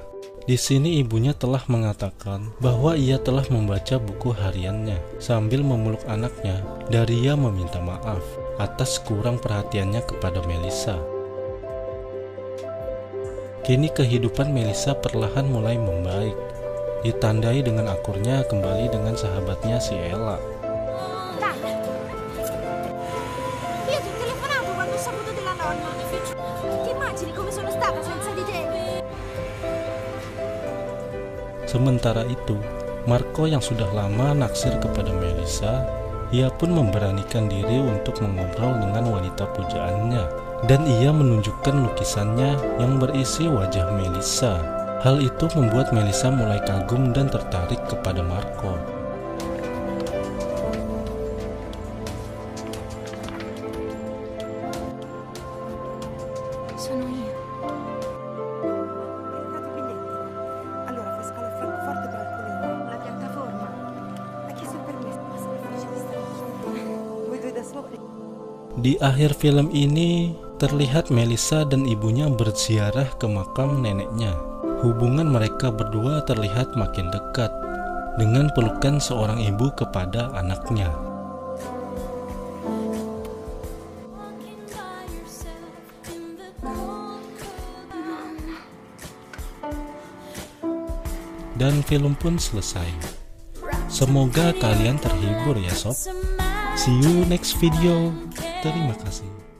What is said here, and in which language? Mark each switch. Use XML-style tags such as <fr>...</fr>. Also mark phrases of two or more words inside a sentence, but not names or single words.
<id>Di sini ibunya telah mengatakan bahwa ia telah membaca buku hariannya. Sambil memeluk anaknya, Daria meminta maaf atas kurang perhatiannya kepada Melissa. Kini kehidupan Melissa perlahan mulai membaik, ditandai dengan akurnya kembali dengan sahabatnya si Ella.</id> <it>Dai. Io ti ho telefonato quando ho saputo della nonna. Ti immagini come sono stata senza di te?</it> <id>Sementara itu, Marco yang sudah lama naksir kepada Melissa, ia pun memberanikan diri untuk mengobrol dengan wanita pujaannya, dan ia menunjukkan lukisannya yang berisi wajah Melissa. Hal itu membuat Melissa mulai kagum dan tertarik kepada Marco.</id> <it>Sono io. Hai comprato i biglietti? Allora fai scalo a Francoforte per alcune ore. La piattaforma. Ha chiesto il permesso, ma sono felice di stare con te. Voi due da soli.</it> <id>Di akhir film ini, terlihat Melissa dan ibunya berziarah ke makam neneknya. Hubungan mereka berdua terlihat makin dekat dengan pelukan seorang ibu kepada anaknya. Dan film pun selesai. Semoga kalian terhibur ya sob.</id> <en>See you next video.</en> <id>Terima kasih.</id>